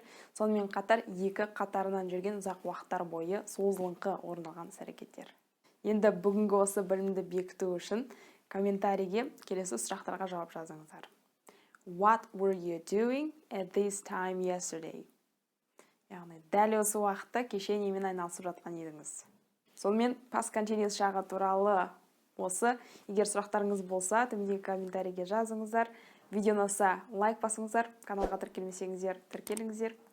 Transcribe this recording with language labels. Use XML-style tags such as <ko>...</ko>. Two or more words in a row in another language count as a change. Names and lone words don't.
<kk>Сонымен қатар екі қатарынан жүрген ұзақ уақыттар бойы созылыңқы орындалған іс-әрекеттер. Енді бүгінгі осы білімді бекіту үшін комментарийге келесі сұрақтарға жауап жазыңыздар.</kk> <en>What were you doing at this time yesterday?</en> <kk>Яғни, дәл осы уақытта кеше немен айналысып жатқан едіңіз? Сонымен</kk> <en>past continuous</en> <kk>жағы туралы осы. Егер сұрақтарыңыз болса, төмендегі комментарийге жазыңыздар. Видеоны ұнаса лайк басыңыздар. Каналға тіркелмесеңіздер, тіркеліңіздер.</kk>